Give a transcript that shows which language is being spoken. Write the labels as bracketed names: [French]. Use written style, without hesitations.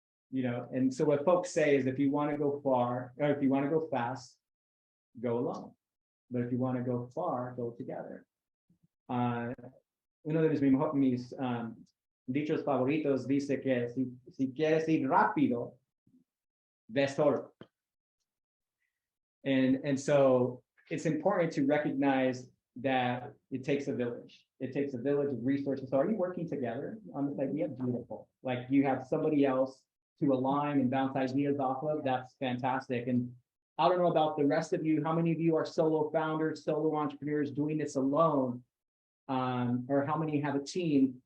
[English] You know, and so what folks say is, if you want to go far, or if you want to go fast, go alone. But if you want to go far, go together. [Spanish] Uno de mis dichos favoritos dice que si quieres ir rápido, ve solo. [English] And so it's important to recognize that it takes a village. It takes a village of resources. So are you working together on this idea? Beautiful. Like, you have somebody else to align and bounce ideas off of. That's fantastic. And I don't know about the rest of you, how many of you are solo founders, solo entrepreneurs doing this alone, or how many have a team?